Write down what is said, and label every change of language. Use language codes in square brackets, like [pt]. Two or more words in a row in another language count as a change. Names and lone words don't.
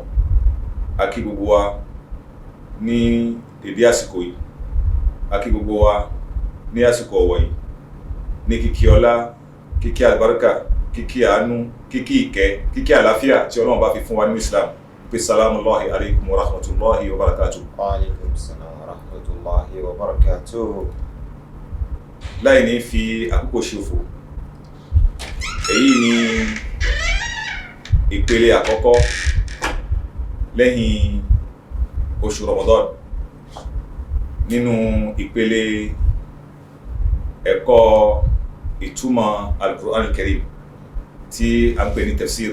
[yo] A kí gbogbo wa ní dédé àsìkò yìí, a kí gbogbo wa ní àsìkò ọ̀wọ̀ yìí, ní kíkí ọlá, kíkí àlùbáríkà, kíkí àánú, kíkí ìkẹ́, kíkí àlàáfíà tí Ọlọ́run bá fi fún wa ní Islam. [ar] Pé سلام الله عليكم ورحمة الله وبركاته. وعليكم السلام ورحمة الله وبركاته. [yo] Láì ní fi àkókò ṣòfò, èyí ni ìpele àkọ́kọ́ lẹ́yìn oṣù Ramadan nínú ìpele ẹ̀kọ́ ìtumọ̀ Al-Qur'an Al-Karim tí a ń pè ní tafsir.